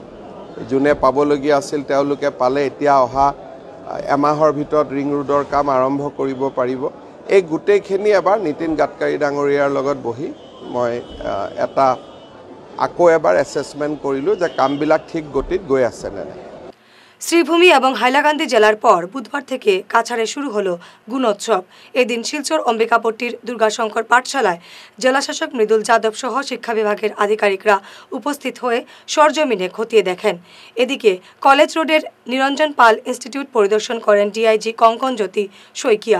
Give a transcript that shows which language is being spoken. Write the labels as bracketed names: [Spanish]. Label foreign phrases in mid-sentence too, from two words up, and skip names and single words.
[Assamese] যোনে পাবলগীয়া আছিল তেওঁলোকে পালে। এতিয়া অহা এমাহৰ ভিতৰত ৰিং ৰোডৰ কাম আৰম্ভ কৰিব পাৰিব। এই গোটেইখিনি এবাৰ নীতিন গাডকাৰী ডাঙৰীয়াৰ লগত বহি মই আকৌ এবাৰ এছেছমেণ্ট কৰিলোঁ যে কামবিলাক ঠিক গতিত গৈ আছে নে নাই। [Bangla] শ্রীভূমি এবং হাইলাকান্দি জেলার পর বুধবার থেকে কাছাড়ে শুরু হলো গুণোৎসব। এদিন শিলচর অম্বিকাপট্টির দুর্গাশঙ্কর পাঠশালায় জেলাশাসক মৃদুল যাদব সহ শিক্ষা বিভাগের আধিকারিকরা উপস্থিত হয়ে সরজমিনে খতিয়ে দেখেন। এদিকে কলেজ রোডের নিরঞ্জন পাল ইনস্টিটিউট পরিদর্শন করেন DIG কঙ্কন জ্যোতি শইকিয়া।